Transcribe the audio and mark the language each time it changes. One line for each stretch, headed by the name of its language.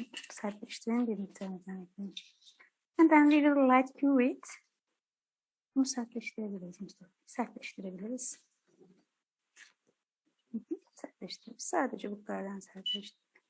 Turkish: Sertleştirin bir miktar.
English: And then we will light cure it.
Turkish: Bunu sertleştirebiliriz. Sertleştirebiliriz. Sertleştirebiliriz. Sadece bu kadardan sertleştirebiliriz.